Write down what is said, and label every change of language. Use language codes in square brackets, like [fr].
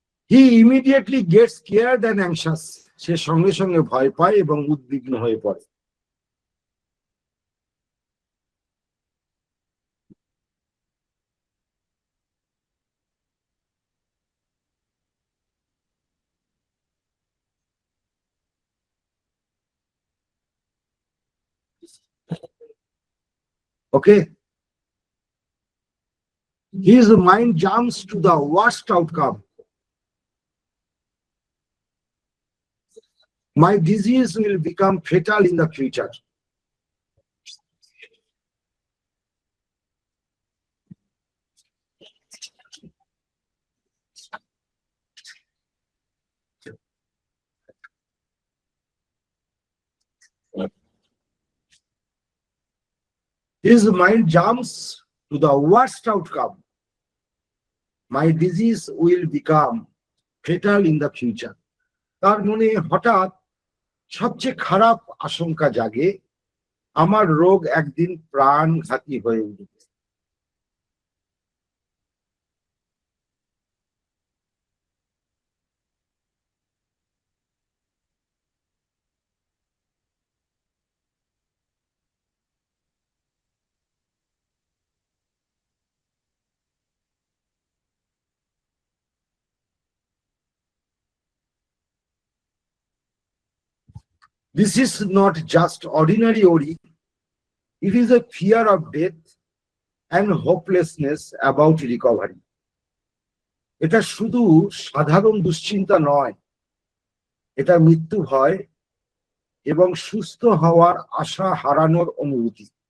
[en] He immediately gets scared and anxious. [bn] সে সঙ্গে সঙ্গে ভয় পায় এবং উদ্বিগ্ন হয়ে পড়ে। [en] Okay. His mind jumps to the worst outcome. My disease will become fatal in the future. His mind jumps to the worst outcome. My disease will become fatal in the future. [bn] তার মনে হঠাৎ সবচেয়ে খারাপ আশঙ্কা জাগে, আমার রোগ একদিন প্রাণঘাতী হয়ে উঠবে। [en] This is not just ordinary worry, it is a fear of death and hopelessness about recovery. [bn] এটা শুধু সাধারণ দুশ্চিন্তা নয়, এটা মৃত্যু ভয় এবং সুস্থ হওয়ার আশা হারানোর অনুভূতি।